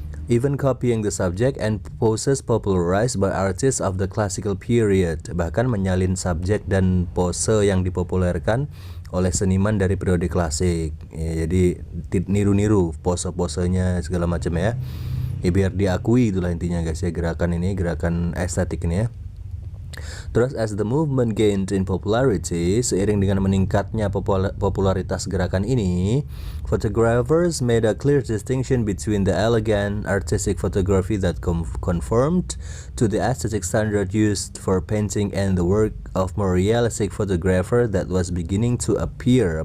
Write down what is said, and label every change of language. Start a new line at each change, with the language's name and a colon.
English: Even copying the subject and poses popularized by artists of the classical period.
Indonesian: Bahkan menyalin subjek dan pose yang dipopulerkan oleh seniman dari periode klasik ya, jadi niru-niru pose-posenya segala macam ya. Biar diakui, itulah intinya guys ya, gerakan ini, gerakan estetik ini ya.
English: Terus as the movement gained in popularity,
Indonesian: seiring dengan meningkatnya popularitas gerakan ini,
English: photographers made a clear distinction between the elegant artistic photography that conformed to the aesthetic standard used for painting and the work of more realistic photographer that was beginning to appear.